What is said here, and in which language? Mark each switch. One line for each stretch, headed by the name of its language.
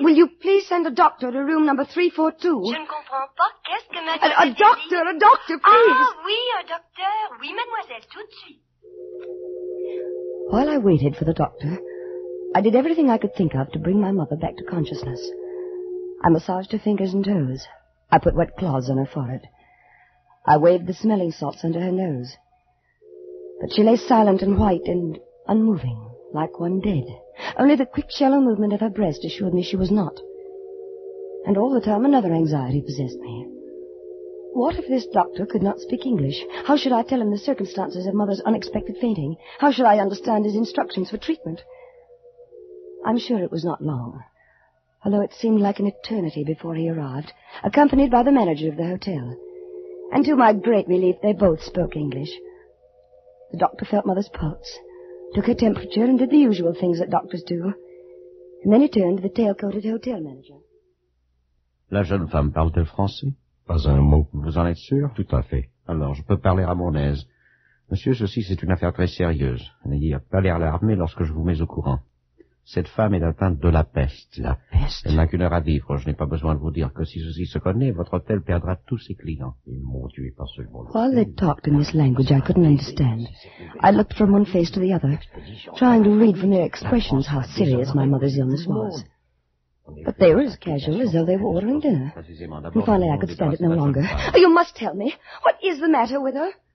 English: Will you please send a doctor to room number 342?
French: Je ne comprends pas. Qu'est-ce que mademoiselle
English: A doctor, please.
French: Ah, oui, un docteur. Oui, mademoiselle, tout de suite.
English: While I waited for the doctor, I did everything I could think of to bring my mother back to consciousness. I massaged her fingers and toes. I put wet cloths on her forehead. I waved the smelling salts under her nose. But she lay silent and white and unmoving, like one dead. Only the quick, shallow movement of her breast assured me she was not. And all the time another anxiety possessed me. What if this doctor could not speak English? How should I tell him the circumstances of Mother's unexpected fainting? How should I understand his instructions for treatment? I'm sure it was not long, although it seemed like an eternity before he arrived, accompanied by the manager of the hotel. And to my great relief, they both spoke English. The doctor felt Mother's pulse, took her temperature, and did the usual things that doctors do. And then he turned to the tail-coated hotel manager.
French: La jeune femme parle-t-elle français? Pas un mot. Vous en êtes sûr? Tout à fait. Alors, je peux parler à mon aise. Monsieur, ceci, c'est une affaire très sérieuse. N'ayez pas l'air alarmé lorsque je vous mets au courant. Cette femme est atteinte de la peste. La peste? Elle n'a qu'une heure à vivre. Je n'ai pas besoin de vous dire que si ceci se connaît, votre hôtel perdra tous ses clients. Et mon Dieu, pas seulement le
English: While they talked in this language I couldn't understand, I looked from one face to the other, trying to read from their expressions how serious my mother's illness was. But they were as casual as though they were ordering dinner. And finally I could stand it no longer. Oh, you must tell me. What is the matter with her?